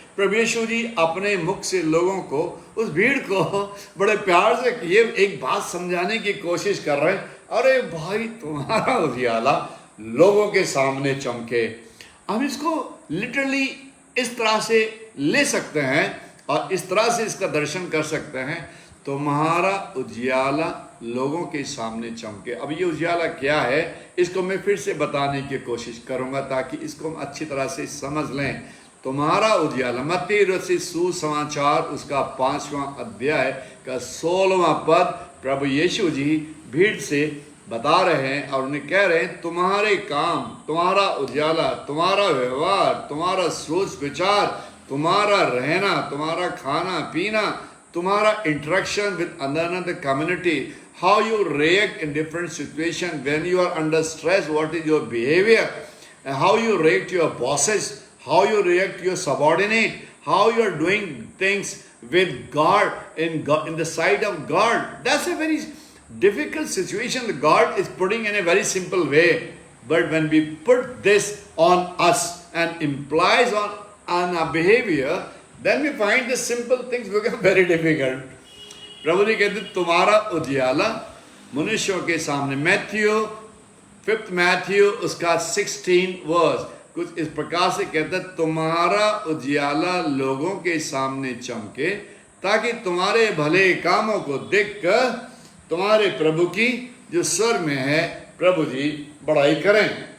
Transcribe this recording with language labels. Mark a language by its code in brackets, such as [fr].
[hi] प्रभु यीशु जी अपने मुख से लोगों को, उस भीड़ को बड़े प्यार से ये एक बात समझाने की कोशिश कर रहे हैं, अरे भाई तुम्हारा उजियाला लोगों के सामने चमके। हम इसको लिटरली इस तरह से ले सकते हैं और इस तरह से इसका दर्शन कर सकते हैं, तुम्हारा उजियाला लोगों के सामने चमके। अब ये उजियाला क्या है, इसको मैं फिर से बताने की कोशिश करूंगा ताकि इसको हम अच्छी तरह से समझ लें। तुम्हारा उजियाला, मत्ती रचित सुसमाचार उसका 5वां अध्याय का 16वां पद, प्रभु यीशु जी भीड़ से बता रहे हैं और उन्हें कह रहे हैं, तुम्हारे काम, तुम्हारा उजियाला, तुम्हारा व्यवहार, तुम्हारा सोच विचार, तुम्हारा रहना, तुम्हारा खाना पीना, तुम्हारा interaction with another community, how you react in different situations when you are under stress, what is your behavior, [en] and how you react to your bosses, how you react to your subordinate, how you are doing things with God in the sight of God. That's a very difficult situation that God is putting in a very simple way. But when we put this on us and implies on our behavior, then we find the simple things become very difficult. [hi] प्रभु जी कहते तुम्हारा उजियाला मनुष्यों के सामने, Matthew 5 Matthew उसका 16 verse कुछ इस प्रकार से कहता है, तुम्हारा उजियाला लोगों के सामने चमके ताकि तुम्हारे भले कामों को देखकर तुम्हारे प्रभु की जो स्वर्ग में है प्रभु जी बड़ाई करें।